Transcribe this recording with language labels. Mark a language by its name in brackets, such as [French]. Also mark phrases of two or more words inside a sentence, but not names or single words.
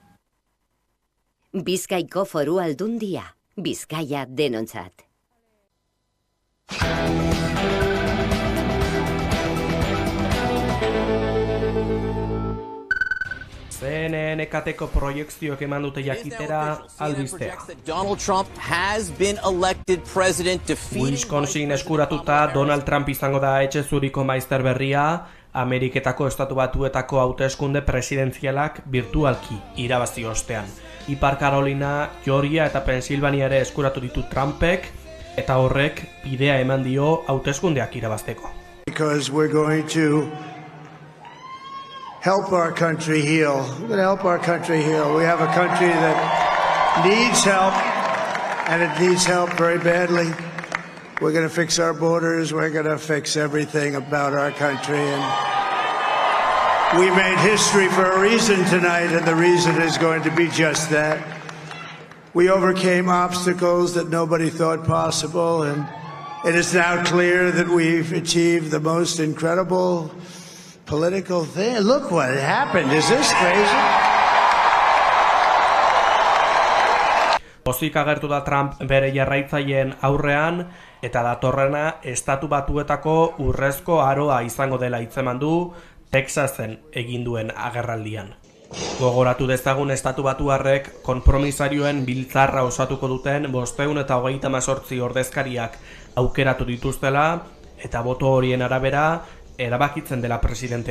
[Basque] Bizkaiko Foru Aldundia, Bizkaia denontzat. CNN-ekateko proiekzioek eman dute jakitera albistea. [English] Donald Trump has been elected president defeating [Basque] Wisconsin eskuratuta Donald Trump izango da etxe zuriko maizter berria, Ameriketako Estatu Batuetako hauteskunde presidenzialak virtualki irabazi ostean. Ipar Carolina, Georgia eta Pensilvania ere eskuratu ditu Trumpek, eta horrek bidea eman dio hauteskundeak irabazteko. [English] Because we're going to help our country heal. We're going to help our country heal. We have a country that needs help, and it needs help very badly. We're going to fix our borders. We're going to fix everything about our country. And we made history for a reason tonight, and the reason is going to be just that. We overcame obstacles that nobody thought possible, and it is now clear that we've achieved the most incredible political thing. Look what happened. Is this crazy? [Basque] Pozik agertu da Trump bere jarraitzaileen aurrean, eta datorrena Estatu Batuetako urrezko aroa izango dela hitzeman du Texasen egin duen agerraldian. Gogoratu dezagun Estatu Batuarrek konpromisarioen biltzarra osatuko duten 538 ordezkariak aukeratu dituztela, eta boto horien arabera erabakitzen dela presidentea.